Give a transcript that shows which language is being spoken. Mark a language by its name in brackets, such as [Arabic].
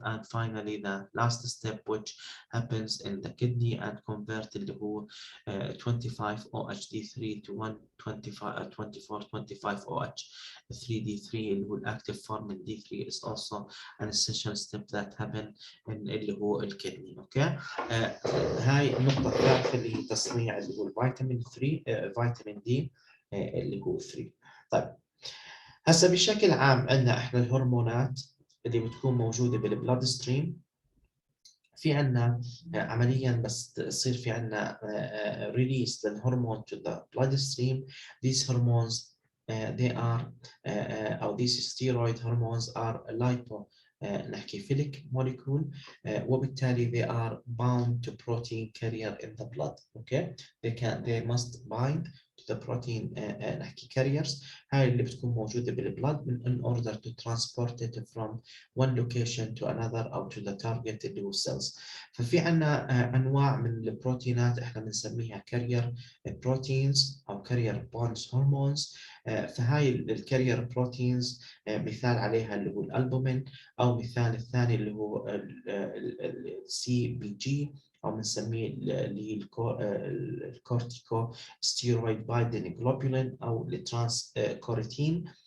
[English] And finally the last step which happens in the kidney and convert اللي هو 25 OHD3 to 125 24 25 OH 3D3 [Arabic] اللي هو الاكتيف فورم من [English] D3 is also an essential step that happen in [Arabic] اللي هو الكدني. اوكي. هاي النقطة الثالثة اللي هي تصنيع اللي هو الفيتامين 3 فيتامين دي اللي هو 3. طيب هسه بشكل عام عندنا احنا الهرمونات اللي بتكون موجودة بالبلاد ستريم. في عندنا عمليا بس تصير في عندنا [English] release [Arabic] للهرمون [English] to the bloodstream. These hormones they are أو these steroid hormones are lipo نحكي philic molecule [Arabic] وبالتالي [English] they are bound to protein carrier in the blood. Okay, they must bind to the protein نحكي carriers. [Arabic] هاي اللي بتكون موجودة بالبلد [English] in order to transport it from one location to another [Arabic] أو [English] to the target اللي هو cells. [Arabic] ففي عنا أنواع من البروتينات إحنا بنسميها [English] carrier proteins أو carrier bonds hormones. [Arabic] فهاي الكارير بروتينز مثال عليها اللي هو الألبومين، أو مثال الثاني اللي هو السي بي جي، أو بنسميه اللي هي الكورتيكو ستيرويد بايندينج جلوبولين أو الترانس كوريتين.